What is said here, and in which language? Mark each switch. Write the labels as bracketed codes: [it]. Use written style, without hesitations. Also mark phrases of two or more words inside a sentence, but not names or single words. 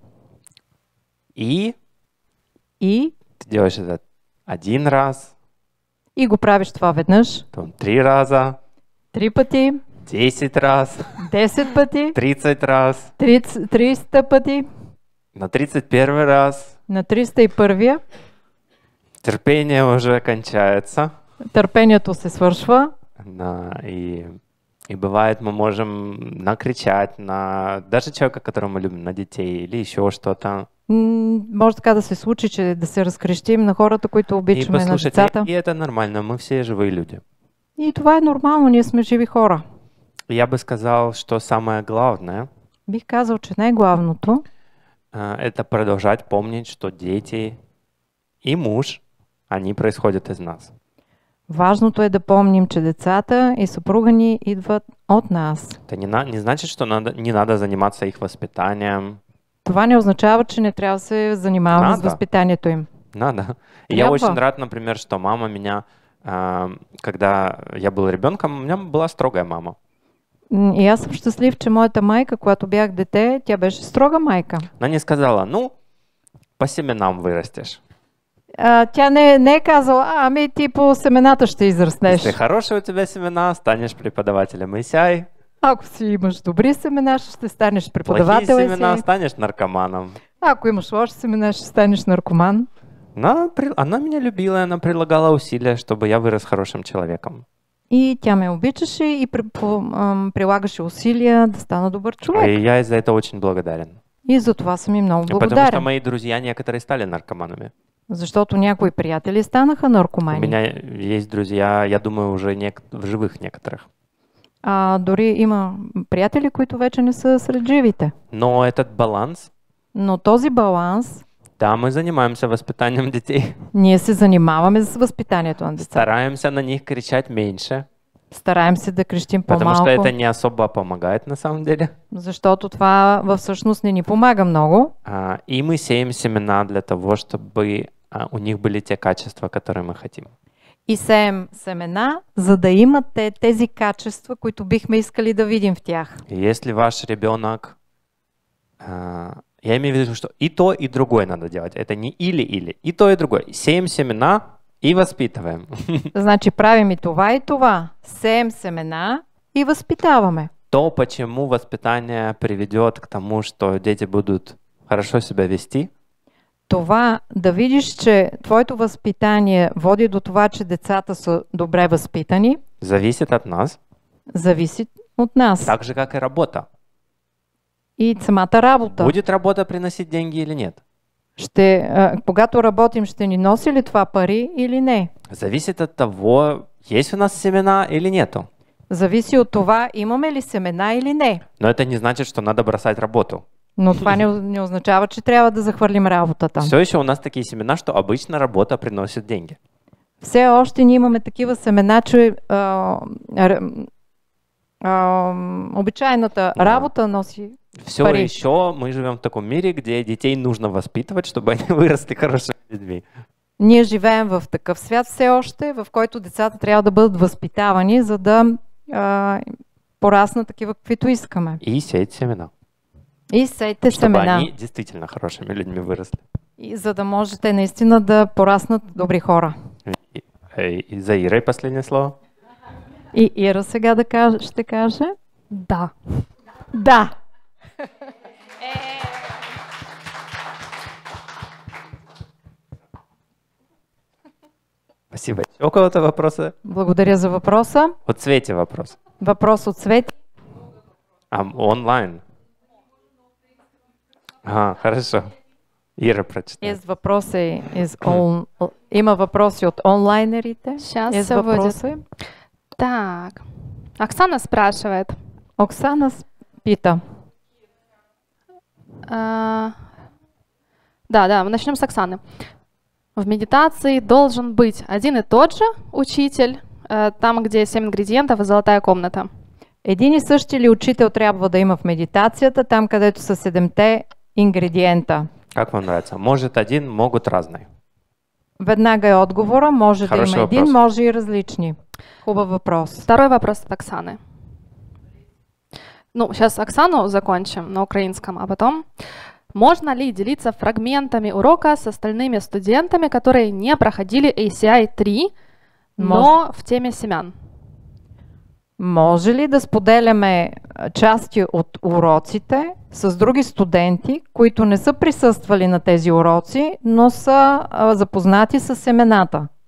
[ru] И И ты делаешь это 1 раз, [bg] го правиш това веднъж, [ru] потом 3 раза, [bg] 3 пъти, [ru] 10 раз, [bg] 10 пъти, [ru] 30 раз, [bg] 300 пъти, [ru] на 31 раз. на 301-я Терпение уже кончается. [bg] търпението се свършва. [ru] Да, и бывает, мы можем накричать на даже человека, которого мы любим, на детей или еще что-то. [bg] Може така да се случи, че да се разкрещим на хората, които И обичаме, на [ru] послушайте, [bg] децата. [ru] и это нормально, мы все живые люди. [bg] И това е нормално, ние сме живи хора. [ru] Я бы сказал, что самое главное [bg] Бих казал, че най-главното [ru] это продолжать помнить, что дети и муж, они происходят из нас. [bg] важното е да помним, че децата и съпруга ни идват от нас. [ru] Это не значит, что не надо заниматься их воспитанием. [bg] Това не означава, че не трябва да се занимаваме с [ru] Надо. [bg] възпитанието им. [ru] Надо. И я [bg] Трябва. [ru] очень рад, например, что мама меня, когда я был ребенком, у меня была строгая мама. [bg] И аз съм щастлив, че моята майка, когато бях дете, тя беше строга майка. [ru] Она не сказала, ну, по семенам вырастешь. [bg] Тя не е казала, ами ти по семената ще израстнеш. [ru] Если хорошие у тебя семена, станешь преподавателем и сяй. [bg] Ако си имаш добри семена, ще станеш [ru] Плохие [bg] преподавател. [ru] семена, станешь наркоманом. [bg] Ако имаш лоши семена, ще станеш наркоман. [ru] Она меня любила, и она прилагала усилия, чтобы я вырос хорошим человеком. [bg] И тя ме обичаше и прилагаше усилия да стана добър човек. [ru] И я за это очень благодарен. [bg] И за това съм и много [ru] Потому что [bg] благодарен. [ru] мои друзья некоторые стали наркоманами. [bg] Защото някои приятели станаха [ru] У [bg] наркомани. [ru] меня есть друзья, я думаю, уже в живых некоторых. [bg] Дори има приятели, които вече не са сред живите. [ru] Но этот баланс, [bg] Но този баланс, [ru] да, мы занимаемся воспитанием детей. [bg] ние се занимаваме с възпитанието на децата. [ru] Стараемся на них кричать меньше, [bg] Стараем се да крещим [ru] потому что [bg] по-малко, [ru] это не особо помогает на самом деле. [bg] защото това всъщност не ни помага много. [ru] И мы сеем семена для того, чтобы у них были те качества, которые мы хотим. [bg] И сеем семена, за да имат тези качества, които бихме искали да видим в тях. [ru] И если ваш ребенок, я имею в виду, что и то, и другое надо делать. Это не или-или, и то, и другое. Сеем семена и воспитываем. [bg] Значи правим и това. Сеем семена и възпитаваме. [ru] То, почему воспитание приведет к тому, что дети будут хорошо себя вести, [bg] Това да видиш, че твоето възпитание води до това, че децата са добре възпитани, [ru] зависит от нас, [bg] зависи от нас. [ru] так же, как и работа. [bg] И самата работа. [ru] Будет работа приносить деньги или нет? [bg] Когато работим, ще ни носи ли това пари или не? [ru] Зависит от того, есть у нас семена или нету. [bg] Зависи от това, имаме ли семена или не. [ru] Но это не значит, что надо бросать работу. [bg] Но това не означава, че трябва да захвърлим работата. [ru] Все еще у нас такие семена, что обычно работа приносит деньги. [bg] все още ние имаме такива семена, че обичайната работа носи [ru] Все [bg] пари. [ru] еще мы живем в таком мире, где детей нужно воспитывать, чтобы они выросли хорошими людьми. [bg] Ние живеем в такъв свят все още, в който децата трябва да бъдат възпитавани, за да пораснат такива, каквито искаме. [ru] И сеять семена. [bg] И сейте [ru] Чтобы [bg] семена. [ru] они действительно хорошими людьми выросли. [bg] И за да можете наистина да пораснат добри хора. [ru] И за Ирой последнее слово. [bg] И Ира сега ще каже. [ru] Да. [bg] Да. [ru] Спасибо. Еще у кого-то вопросы? [bg] Благодаря за въпроса. [ru] От Свети вопрос. [bg] Въпрос от Свети. [ru] Онлайн. Хорошо. Ира прочитай. [bg] Има въпроси от онлайнерите. [ru] Сейчас Есть все будет. [bg] въпроси. [ru] Так. Оксана спрашивает. [bg] Оксана пита. [ru] Да, мы начнем с Оксаны. В медитации должен быть один и тот же учитель, там, где 7 ингредиентов и золотая комната. [bg] Един и същи ли учител трябва да има в медитацията, там където са 7-те ингредиента? [ru] Как вам нравится? Может один, могут разные. [bg] Веднага е отговора. Може да [ru] Хороший [bg] има един, [ru] въпрос. [bg] може и различни. Хубав въпрос. [ru] Второй вопрос от Оксаны. Ну, сейчас Оксану закончим на украинском, а потом. Можно ли делиться фрагментами урока с остальными студентами, которые не проходили ACI 3, но в теме семян? [bg] Може ли да споделяме части от уроците с други студенти, които не са присъствали на тези уроци, но са запознати с семената?